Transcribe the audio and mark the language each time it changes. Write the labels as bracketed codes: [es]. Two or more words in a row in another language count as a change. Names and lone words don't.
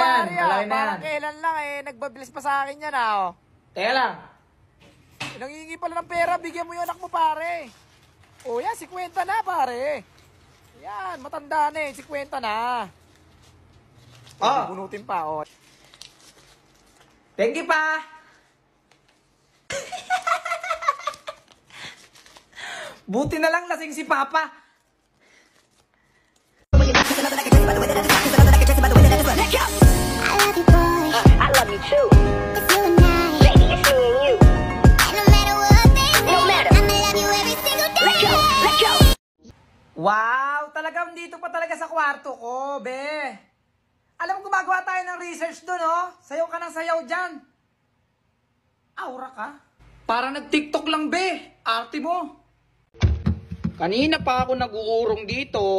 [tl] pare. malaki na Parang yan. kailan lang, nagbabilis pa sa akin yan, oh. Teka lang. Nangingi pala ng pera, bigyan mo yung anak mo, pare. O yan, 50 na, pare. Yan, matanda na 50 na. Bunutin pa, oh. [en] Thank you, [tl] pa! Buti na lang lasing si Papa. [en] I love you too. It's you and I. Baby, it's me and you. And no matter what they say, no matter. I'ma love you every single day. Let go, let go. Wow! [tl] Talagang dito pa talaga sa kwarto ko, be. Alam mo, gumagawa tayo ng research doon, oh. Sayaw ka ng sayaw dyan. Aura ka. Para nag-TikTok lang, be. Arte mo. Kanina pa ako nag-uurong dito.